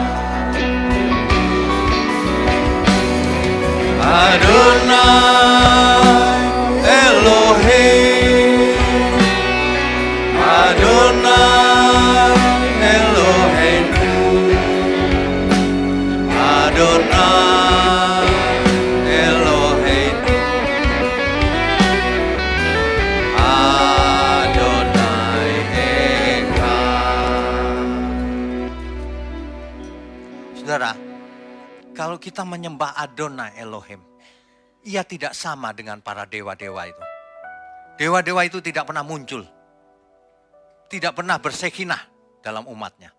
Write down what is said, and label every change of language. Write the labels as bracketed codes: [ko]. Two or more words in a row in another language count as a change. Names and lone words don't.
[he] אדוני אלוהים, אדוני אלוהינו, אדוני אלוהינו, אדוני אחד. [id] Saudara, kalau kita menyembah [he] אדוני אלוהים, [id] ia tidak sama dengan para dewa-dewa itu. Dewa-dewa itu tidak pernah muncul. Tidak pernah bersekinah dalam umatnya.